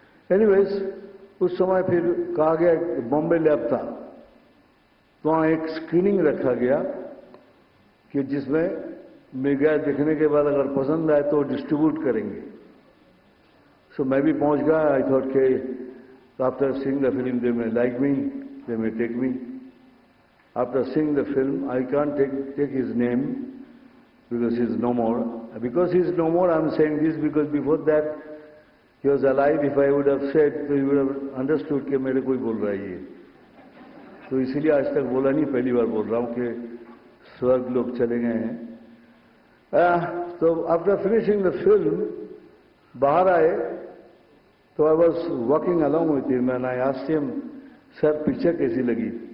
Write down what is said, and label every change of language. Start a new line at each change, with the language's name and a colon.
Hindi: Anyways, उस समय फिर कहा गया बॉम्बे लैब था, तो वहाँ एक स्क्रीनिंग रखा गया कि जिसमें मेगा देखने के बाद अगर पसंद आए तो डिस्ट्रीब्यूट करेंगे। सो मैं भी पहुंच गया।
English: I thought के after seeing the film they may like me, they may take me. After seeing the film I can't take his name because he is no more. Because he is no more, I am saying this because before that he was alive. If I would have said, so he would have understood
Hindi: कि मेरे कोई बोल रहा है ये। तो इसीलिए आज तक बोला नहीं, पहली बार बोल रहा हूँ कि स्वर्ग लोग चले गए हैं।
English: तो after finishing the film
Hindi: बाहर आए तो
English: I was walking along with him and I asked him, sir
Hindi: picture कैसी लगी?